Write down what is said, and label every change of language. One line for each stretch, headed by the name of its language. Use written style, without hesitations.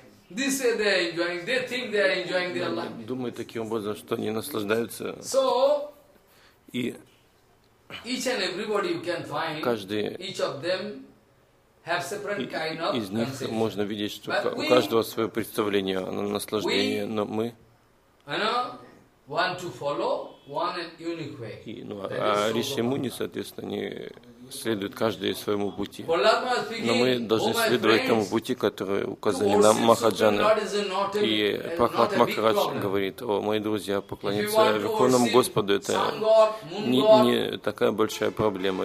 English: They say they are enjoying, they think they are enjoying their life.
Russian: Думаю таким образом, что они наслаждаются.
English: So,
Russian: и
English: each and everybody you can find,
Russian: каждый,
English: each of them have separate kind of consciousness.
Russian: Из них можно видеть, что у каждого свое представление о наслаждении, но мы,
English: you know, want to follow one and unique way.
Russian: И, ну, а Риши Муни, соответственно, они следуют каждый своему пути. Но мы должны следовать тому пути, который указали нам Махаджаны. И Пахат Махарадж говорит: «О, мои друзья, поклониться Верховному Господу – это не такая большая проблема.